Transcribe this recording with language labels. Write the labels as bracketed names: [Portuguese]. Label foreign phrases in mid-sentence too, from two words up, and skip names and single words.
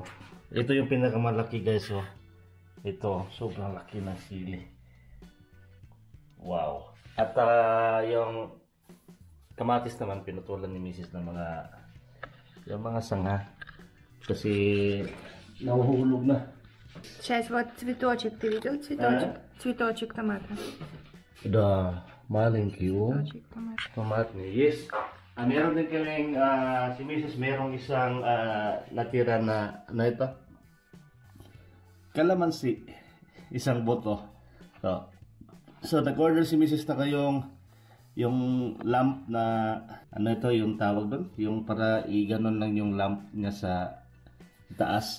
[Filipino] Ito yung pinakamalaki guys oh. Ito sobrang laki ng sili. Wow. At yung kamatis naman pinutulan ni Mrs. ng mga sanga. Kasi nahuhulog на. [Russian] Сейчас вот цветочек, ты видел цветочек? Цветочек томата. Да, маленький Цветочек томата. [Filipino] Tomatni. Yes. Meron din kaming si Mrs. merong isang natira na ito. Kalamansi. Isang boto. So nag-order si Mrs. na yung lamp na ano ito yung tawag doon, yung para i-ganon lang yung lamp niya sa taas.